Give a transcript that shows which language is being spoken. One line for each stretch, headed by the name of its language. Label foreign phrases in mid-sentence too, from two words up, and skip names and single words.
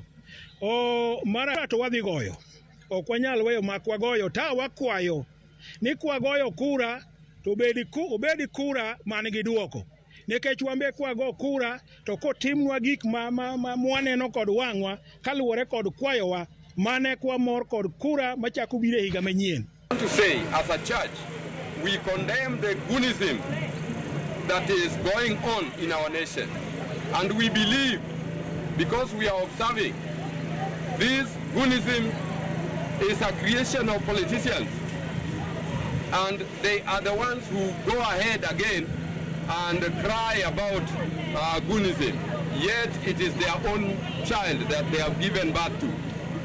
Luo (Kenya and Tanzania): Mara to wadhi goyo, ok wanyal weyo mak wagoyo, ta wakwayo ni kwagoyo kura to obedi kura man gi duoko, nikech wambe kwago kura to kotimnwa gik ma mwaneno kod wang'wa kaluwore kod kwayowa mane kwa mor kod kura machako biro higa manyien.
English: To say, as a church, we condemn the goonism that is going on in our nation, and we believe, because we are observing, this goonism is a creation of politicians, and they are the ones who go ahead again and cry about goonism, yet it is their own child that they have given birth to.